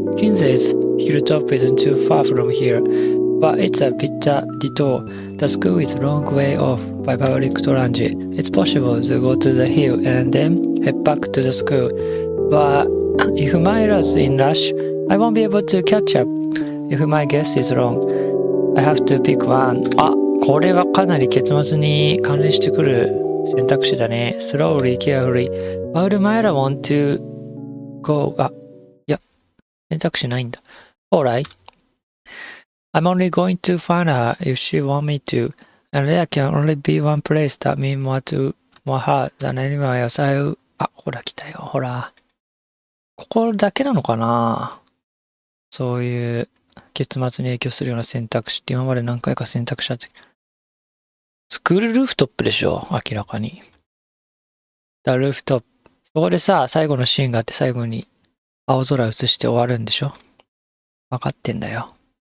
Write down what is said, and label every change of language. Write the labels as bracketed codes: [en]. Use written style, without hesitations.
[en] Kinsey's hilltop isn't too far from here, but it's a bit detour. The school is a long way off by public transit. It's possible to go to the hill and then head back to the school. But if Myra's in rush, I won't be able to catch up. If my guess is wrong, I have to pick one. [ja] これはかなり結末に関連してくる選択肢だね。 [en] Slowly, carefully. Why would Myra want to go? [ja] いや、選択肢ないんだ。 [en] Alright. I'm only going to find her if she want me to, and there can only be one place that means more her than anywhere else. [ja] ほら来たよ、ほら。ここだけなのかな？そういう結末に影響するような選択肢って今まで何回か選択肢あって。スクールルーフトップでしょ、明らかに。 [en] The rooftop。 [ja] そこでさ、最後のシーンがあって最後に青空映して終わるんでしょ？分かってんだよ。